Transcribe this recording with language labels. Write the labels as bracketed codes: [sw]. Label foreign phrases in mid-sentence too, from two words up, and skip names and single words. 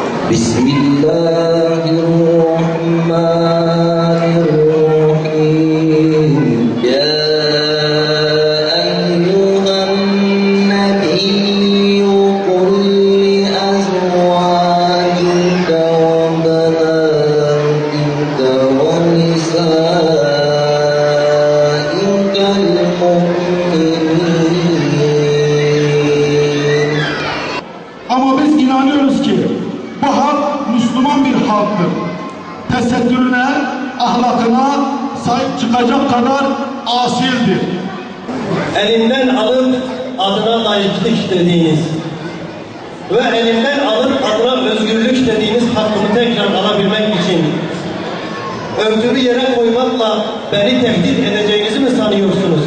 [ar] بسم الله الرحمن الرحيم يا أيها النبي قل لأزواجك وبناتك ونسائك المؤمنين. [tr] Ama biz inanıyoruz ki bu halk Müslüman bir halktır. Tesettürüne, ahlakına sahip çıkacak kadar asildir. Elinden alıp adına layıklık dediğiniz ve elinden alıp adına özgürlük dediğiniz hakkımı tekrar alabilmek için örtülü yere koymakla beni tehdit edeceğinizi mi sanıyorsunuz?